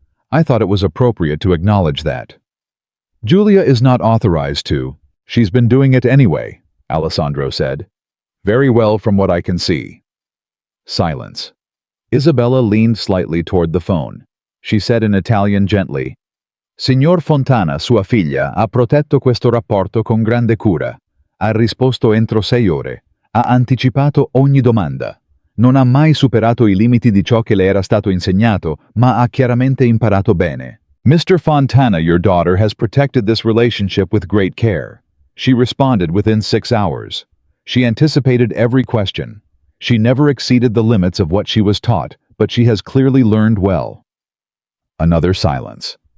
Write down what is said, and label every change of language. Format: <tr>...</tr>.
<en>"I thought it was appropriate to acknowledge that." "Giulia is not authorized to. She's been doing it anyway," Alessandro said. "Very well from what I can see." Silence. Isabella leaned slightly toward the phone. She said in Italian gently,</en> <it>Signor Fontana, sua figlia, ha protetto questo rapporto con grande cura. Ha risposto entro 6 ore. Ha anticipato ogni domanda. Non ha mai superato I limiti di ciò che le era stato insegnato, ma ha chiaramente imparato bene.</it> <en>Mr. Fontana, your daughter has protected this relationship with great care. She responded within 6 hours. She anticipated every question. She never exceeded the limits of what she was taught, but she has clearly learned well. Another silence.</en>